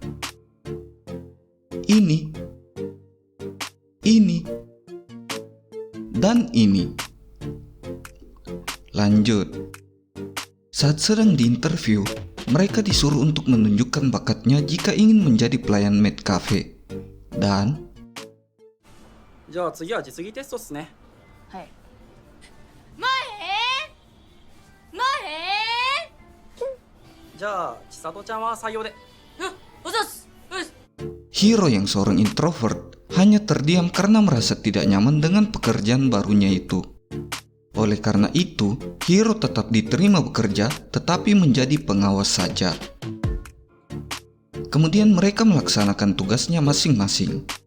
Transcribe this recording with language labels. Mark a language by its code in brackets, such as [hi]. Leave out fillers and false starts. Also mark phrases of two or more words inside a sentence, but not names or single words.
[id] Ini, dan ini. Lanjut. Saat sedang diinterview, mereka disuruh untuk menunjukkan bakatnya jika ingin menjadi pelayan maid cafe. Dan [ja] じゃあ次は実技テストっすね。はい。前じゃあ千里ちゃんは採用で。おざっすうっす [id] Hiro yang seorang introvert hanya terdiam karena merasa tidak nyaman dengan pekerjaan barunya itu. Oleh karena itu, Hiro tetap diterima bekerja tetapi menjadi pengawas saja. Kemudian mereka melaksanakan tugasnya masing-masing.